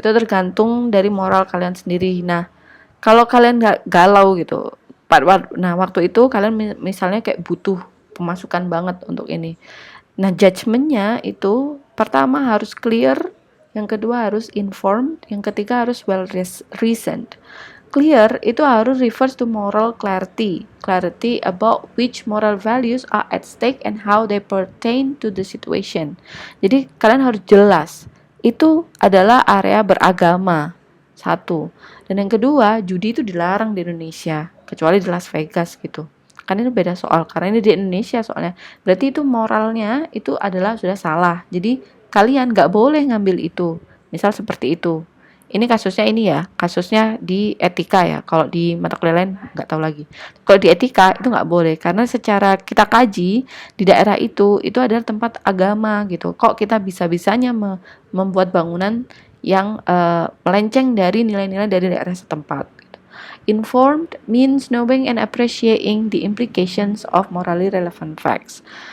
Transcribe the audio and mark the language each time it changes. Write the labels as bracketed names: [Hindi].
[Indonesian] Itu tergantung dari moral kalian sendiri. Nah, kalau kalian nggak galau gitu, nah waktu itu kalian misalnya kayak butuh pemasukan banget untuk ini. Nah, judgementnya itu pertama harus clear, yang kedua harus informed, yang ketiga harus [English] well reasoned. Clear [Indonesian] itu harus [English] refers to moral clarity about which moral values are at stake and how they pertain to the situation. [Indonesian] Jadi kalian harus jelas, itu adalah area beragama, satu. Dan yang kedua, judi itu dilarang di Indonesia, kecuali di Las Vegas gitu. Kan ini beda soal, karena ini di Indonesia soalnya. Berarti itu moralnya itu adalah sudah salah. Jadi kalian nggak boleh ngambil itu. Misal seperti itu. Ini kasusnya ini ya, kasusnya di etika ya. Kalau di mata kuliah lain nggak tahu lagi. Kalau di etika itu nggak boleh, karena secara kita kaji di daerah itu adalah tempat agama gitu. Kok kita bisa-bisanya membuat bangunan yang melenceng dari nilai-nilai dari daerah setempat. [English] Informed means knowing and appreciating the implications of morally relevant facts.